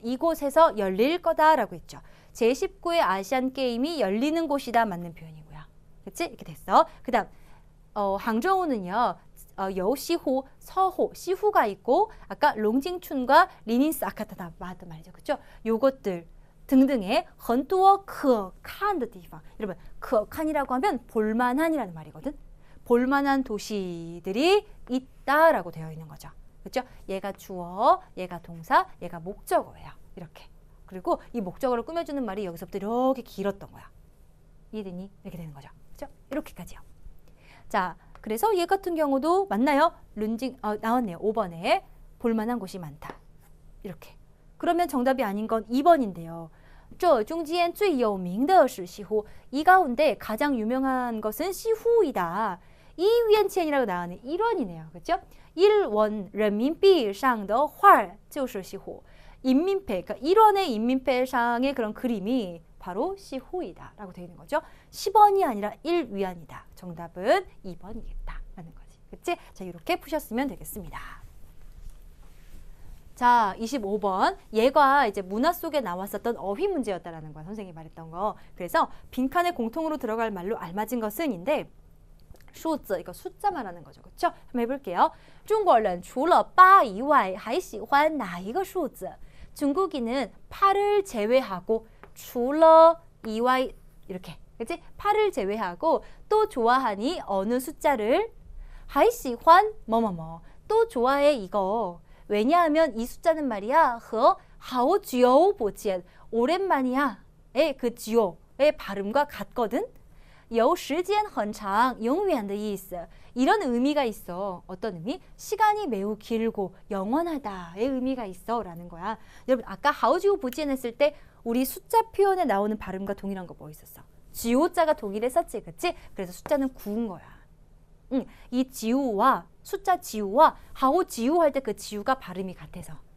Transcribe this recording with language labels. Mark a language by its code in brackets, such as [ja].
[ko] 이곳에서 열릴 거다라고 했죠. 제19회 아시안 게임이 열리는 곳이다 맞는 표현이고요. 그렇지? 이렇게 됐어. 그다음 항저우는요. 여시호, 서호, 시후가 있고 아까 롱징춘과 리닌스 아까 다 맞던 말이죠. 그렇죠? 요것들 등등의 [zh] 很多可看的地方. [ko] 여러분, [zh] 可看 [ko] 이라고 하면 볼만한이라는 말이거든. 볼만한 도시들이 있다라고 되어 있는 거죠. 그렇죠? 얘가 주어, 얘가 동사, 얘가 목적어예요. 이렇게. 그리고 이 목적어를 꾸며주는 말이 여기서부터 이렇게 길었던 거야. 이해되니? 이렇게 되는 거죠. 그렇죠? 이렇게까지요. 자, 그래서 얘 같은 경우도 맞나요? 나왔네요. 5번에 볼만한 곳이 많다. 이렇게. 그러면 정답이 아닌 건 2번인데요. [zh] 这中间最有名的是西湖. [ko] 이 가운데 가장 유명한 것은 시후이다. 이 위안치엔이라고 나오는 1원이네요. 그렇죠? [zh] 1원人民币上的画就是西湖. [ko] 인민폐, 그러니까 1원의 인민폐상의 그런 그림이 바로 시후이다 라고 되어 있는 거죠. 10원이 아니라 1위안이다. 정답은 2번이겠다 라는 거지. 그치? 자, 이렇게 푸셨으면 되겠습니다. 자, 25번. 얘가 이제 문화 속에 나왔었던 어휘 문제였다라는 거야. 선생님이 말했던 거. 그래서 빈칸에 공통으로 들어갈 말로 알맞은 것은인데 数字 이거 숫자 말하는 거죠. 그렇죠? 한번 해볼게요. [zh] 中国人除了8以外还喜欢哪一个数字? [ko] 중국인은 8을 제외하고 [zh] 除了以外 [ko] 이렇게 그치? 8을 제외하고 또 좋아하니 어느 숫자를 [zh] 还喜欢 [ko] 뭐뭐뭐 또 좋아해 이거. 왜냐하면 이 숫자는 말이야 [zh] 和好久不见 [ko] 오랜만이야 의 그 [zh] 久 [ko] 의 발음과 같거든. [zh] 有时间很长永远的意思. [ko] 이런 의미가 있어. 어떤 의미? 시간이 매우 길고 영원하다의 의미가 있어 라는 거야. 여러분 아까 [zh] 好久不见 [ko] 했을 때 우리 숫자 표현에 나오는 발음과 동일한 거 뭐 있었어? 지오자가 동일했었지, 그치? 그래서 숫자는 9인 거야. 이 지우와 숫자 지우와 하오 지우 할 때 그 지우가 발음이 같아서.